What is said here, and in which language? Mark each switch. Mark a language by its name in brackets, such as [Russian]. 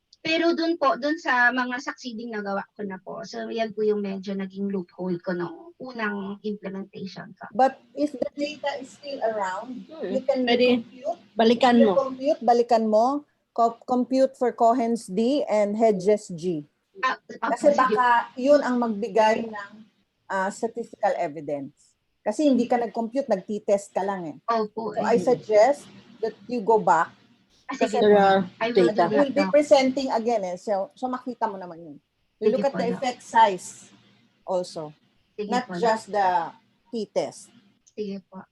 [Filipino] Pero dun sa mga succeeding nagawa ko na po. So yan po yung medyo naging loophole ko nung unang implementation ko. [English] But if the data is still around, you can compute. [Filipino] Balikan mo. [English] Compute for Cohen's D and Hedges G. [Filipino] Kasi baka yun ang magbigay ng statistical evidence. Kasi hindi ka nag-compute, nag-t-test ka lang eh. Opo. [English] So I suggest that you go back. [Filipino] Kasi [English] Data. you will be presenting again eh. [Filipino] So makita mo naman yun. [English] You look at the effect size also. Not just the t-test. [Filipino] Sige po.